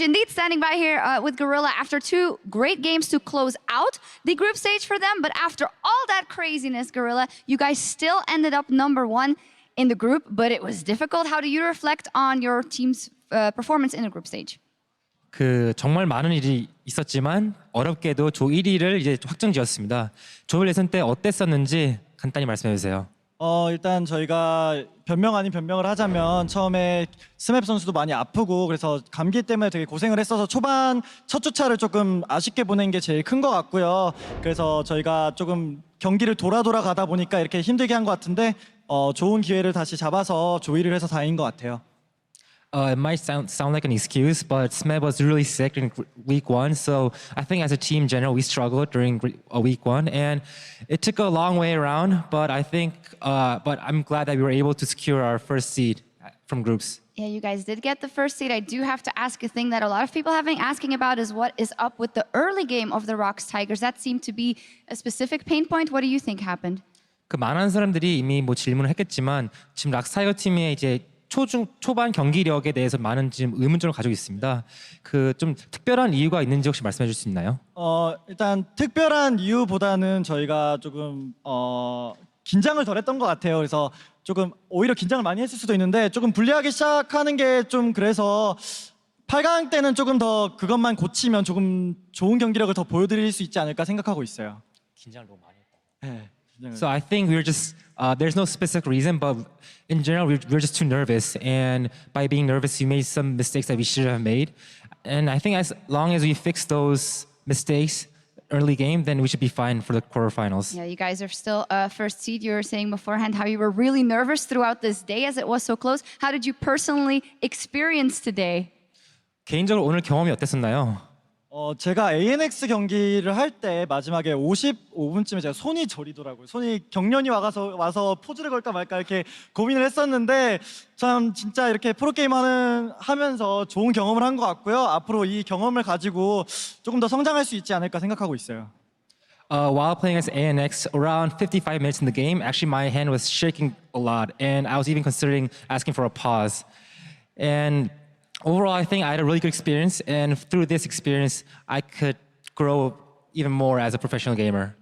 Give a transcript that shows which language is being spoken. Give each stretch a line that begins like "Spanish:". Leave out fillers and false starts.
English: Indeed, standing by here with Gorilla after 2 great games to close out the group stage for them. But after all that craziness, Gorilla, you guys still ended up number 1 in the group, but it was difficult. How do you reflect on your team's performance in the group stage?
Korean: 정말 많은 일이 있었지만 어렵게도 조 1위를 이제 확정지었습니다. 조별 예선 때 어땠었는지 간단히 말씀해 주세요. 일단 저희가 변명 아닌 변명을 하자면 처음에 스맵 선수도 많이 아프고 그래서 감기 때문에 되게 고생을 했어서 초반 첫 주차를 조금 아쉽게 보낸 게 제일 큰 것 같고요. 그래서 저희가 조금 경기를 돌아 가다 보니까 이렇게 힘들게 한 것 같은데 좋은 기회를 다시 잡아서 조이를 해서 다행인 것 같아요.
English: It might sound like an excuse, but Smeb was really sick in week 1, so I think as a team in general we struggled during week 1, and it took a long way around. But I think, but I'm glad that we were able to secure our first seed from groups. Yeah, you guys did get the first seed. I do have to ask a thing that a lot of people have been asking about is what is up with the early game of the Rocks Tigers. That seemed to be a specific pain point. What do you think happened?
Korean: 많은 사람들이 이미 질문을 했겠지만 지금 락스타이거 팀의 이제 초반 경기력에 대해서 많은 지금 의문점을 가지고 있습니다. 좀 특별한 이유가 있는지 혹시 말씀해 줄 수 있나요? 일단 특별한 이유보다는 저희가 조금 긴장을 덜 했던 것 같아요. 그래서 조금 오히려 긴장을 많이 했을 수도 있는데 조금 불리하게 시작하는 게 좀 그래서 8강 때는 조금 더 그것만 고치면 조금 좋은 경기력을 더 보여드릴 수 있지 않을까 생각하고 있어요. 긴장을 너무 많이 했다. 네.
English: So I think we're just there's no specific reason, but in general we're just too nervous, and by being nervous, you made some mistakes that we shouldn't have made. And I think as long as we fix those mistakes early game, then we should be fine for the quarterfinals. Yeah, you guys are still first seed. You were saying beforehand how you were really nervous throughout this day as it was so close. How did you personally experience today?
Korean: 개인적으로 오늘 경험이 어땠었나요? 제가 ANX 경기를 할 때 마지막에 55분쯤에 제가 손이 저리더라고요. 손이 경련이 와서 포즈를 걸까 말까 이렇게 고민을 했었는데 참 진짜 이렇게 프로게임 하면서 좋은 경험을 한 것 같고요. 앞으로 이 경험을 가지고 조금 더 성장할 수 있지 않을까 생각하고 있어요.
English: While playing as ANX, around 55 minutes in the game, actually my hand was shaking a lot, and I was even considering asking for a pause. And overall, I think I had a really good experience, and through this experience, I could grow even more as a professional gamer.